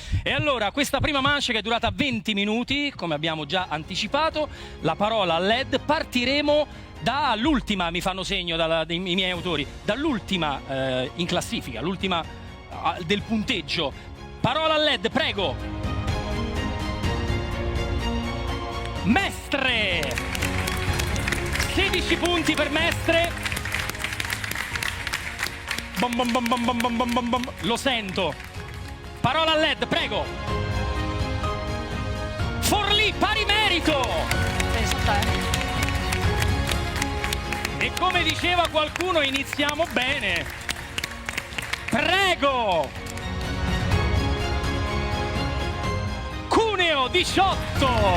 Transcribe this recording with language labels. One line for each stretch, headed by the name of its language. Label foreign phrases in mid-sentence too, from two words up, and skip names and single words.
Italian: E allora questa prima manche, che è durata 20 minuti, come abbiamo già anticipato, la parola LED, partiremo dall'ultima, mi fanno segno i miei autori, dall'ultima in classifica, l'ultima del punteggio. Parola LED, prego. Mestre! 16 punti per Mestre. Bom bom bom bom bom bom bom bom bom. Lo sento. Parola LED, prego. Forlì, pari merito. Penso a te. E come diceva qualcuno, iniziamo bene. Prego. Cuneo 18.